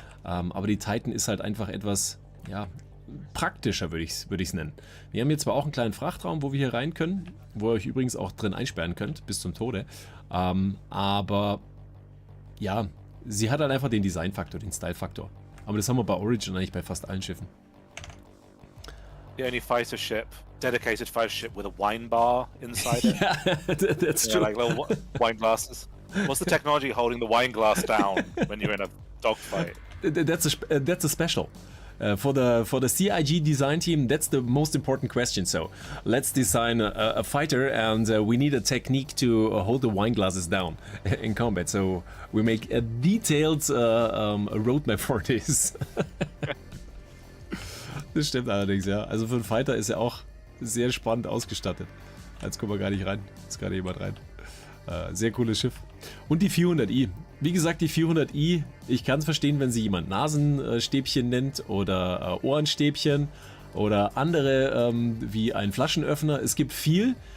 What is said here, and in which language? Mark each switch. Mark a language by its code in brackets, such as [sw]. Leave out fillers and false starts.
[de] Aber die Titan ist halt einfach etwas, praktischer, würde ich es nennen. Wir haben hier zwar auch einen kleinen Frachtraum, wo wir hier rein können, wo ihr euch übrigens auch drin einsperren könnt, bis zum Tode. Aber ja, sie hat halt einfach den Designfaktor, den Style-Faktor. Aber das haben wir bei Origin eigentlich bei fast allen Schiffen. [en] The only fighter ship, dedicated fighter ship with a wine bar inside it. Yeah, that's true. Like little wine glasses. What's the technology holding the wine glass down when you're in a dogfight? That's a special. For the CIG design team, that's the most important question. So let's design a fighter, and we need a technique to hold the wine glasses down in combat. So we make a detailed roadmap for this. [de] Das stimmt allerdings, ja. Also für einen Fighter ist er auch sehr spannend ausgestattet. Jetzt kommen wir gar nicht rein. Jetzt ist gerade jemand rein. Sehr cooles Schiff. Und die 400i. Wie gesagt, die 400i, ich kann es verstehen, wenn sie jemand Nasenstäbchen nennt oder Ohrenstäbchen oder andere wie ein Flaschenöffner. Es gibt viel.